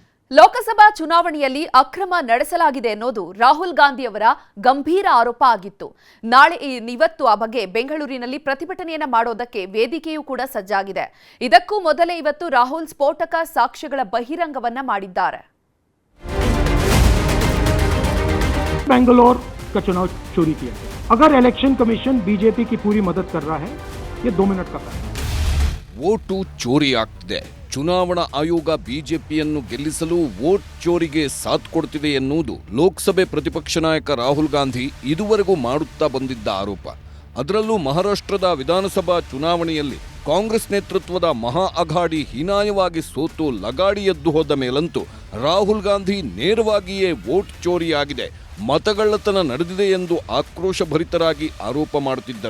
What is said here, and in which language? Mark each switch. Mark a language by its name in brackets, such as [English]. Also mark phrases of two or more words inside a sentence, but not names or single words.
[Kannada] ಲೋಕಸಭಾ ಚುನಾವಣೆಯಲ್ಲಿ ಅಕ್ರಮ ನಡೆಸಲಾಗಿದೆ ಅನ್ನೋದು ರಾಹುಲ್ ಗಾಂಧಿ ಅವರ ಗಂಭೀರ ಆರೋಪ ಆಗಿತ್ತು. ಇವತ್ತು ಆ ಬಗ್ಗೆ ಬೆಂಗಳೂರಿನಲ್ಲಿ ಪ್ರತಿಭಟನೆಯನ್ನ ಮಾಡೋದಕ್ಕೆ ವೇದಿಕೆಯೂ ಕೂಡ ಸಜ್ಜಾಗಿದೆ. ಇದಕ್ಕೂ ಮೊದಲೇ ಇವತ್ತು ರಾಹುಲ್ ಸ್ಫೋಟಕ ಸಾಕ್ಷ್ಯಗಳ ಬಹಿರಂಗವನ್ನ ಮಾಡಿದ್ದಾರೆ. [Hindi] बेंगलोर का चुनाव चोरी किया, अगर इलेक्शन कमीशन बीजेपी की पूरी मदद कर रहा है, ये 2 मिनट का काम है. [Kannada] ವೋಟು ಚೋರಿ ಆಗ್ತಿದೆ. ಚುನಾವಣಾ ಆಯೋಗ ಬಿಜೆಪಿಯನ್ನು ಗೆಲ್ಲಿಸಲು ವೋಟ್ ಚೋರಿಗೆ ಸಾಥ್ ಕೊಡ್ತಿದೆ ಎನ್ನುವುದು ಲೋಕಸಭೆ ಪ್ರತಿಪಕ್ಷ ನಾಯಕ ರಾಹುಲ್ ಗಾಂಧಿ ಇದುವರೆಗೂ ಮಾಡುತ್ತಾ ಬಂದಿದ್ದ ಆರೋಪ. ಅದರಲ್ಲೂ ಮಹಾರಾಷ್ಟ್ರದ ವಿಧಾನಸಭಾ ಚುನಾವಣೆಯಲ್ಲಿ ಕಾಂಗ್ರೆಸ್ ನೇತೃತ್ವದ ಮಹಾ ಅಘಾಡಿ ಹೀನಾಯವಾಗಿ ಸೋತು ಲಗಾಡಿ ಎದ್ದು ಹೋದ ಮೇಲಂತೂ ರಾಹುಲ್ ಗಾಂಧಿ ನೇರವಾಗಿಯೇ ವೋಟ್ ಚೋರಿಯಾಗಿದೆ, ಮತಗಳ್ಳತನ ನಡೆದಿದೆ ಎಂದು ಆಕ್ರೋಶಭರಿತರಾಗಿ ಆರೋಪ ಮಾಡುತ್ತಿದ್ದರು.